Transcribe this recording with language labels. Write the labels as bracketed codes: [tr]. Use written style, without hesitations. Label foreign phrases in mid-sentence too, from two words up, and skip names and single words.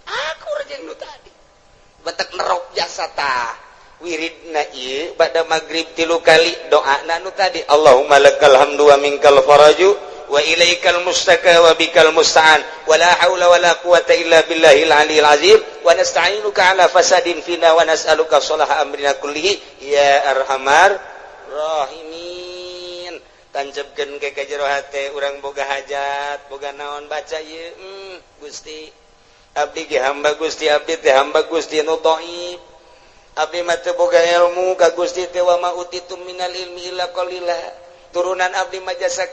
[su] Akur jeung nu tadi. Batak nerok jasa tah. Wiridna ieu bada magrib 3 kali doana nu tadi. [ar] اللهم لك الحمد ومنك الفرج وإليك المشتكى وبك المستعان ولا حول ولا قوة إلا بالله العلي العظيم ونستعينك على فساد فينا ونسألك صلاح أمرنا كله يا أرحم الراحمين. [su] Tancapkeun ke jero hate urang boga hajat boga naon baca ieu Gusti abdi ge hamba Gusti abdi teh hamba Gusti nu dhaif abdi mah teu boga ilmu ka Gusti teh [ar] وما أوتيتم من العلم إلا قليلا [su] turunan abdi mah jasa